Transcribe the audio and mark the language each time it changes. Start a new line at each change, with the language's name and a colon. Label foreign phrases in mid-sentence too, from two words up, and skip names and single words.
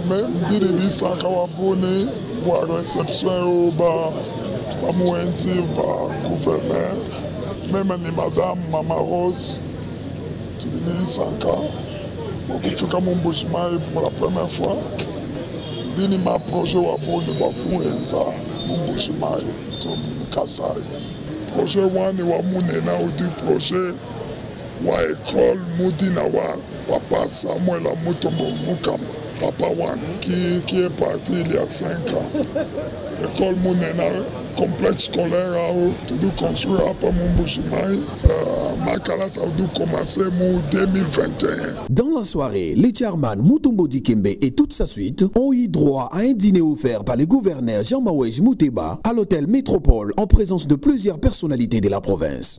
French: Même madame Mama Rose, tu dis 5 ans, je suis comme un Mbuji-Mayi pour la première fois.
Luba-Lulua: Dini ma projet wa boni ba kuenza Mbuji-Mayi to Kasai. Projet wani wa munena udi projet wa école Mudina wa Papa Samuel Mutombo Mukamba, Papa One,
French: qui est parti il y a 5 ans. École Mounena, complexe scolaire tu dois construire à Mbuji-Mayi. Makala, ça doit commencer en 2021. Dans la soirée, les chairman Mutombo Dikembe et toute sa suite ont eu droit à un dîner offert par le gouverneur Jean-Mawège Mouteba à l'hôtel Métropole en présence de plusieurs personnalités de la province.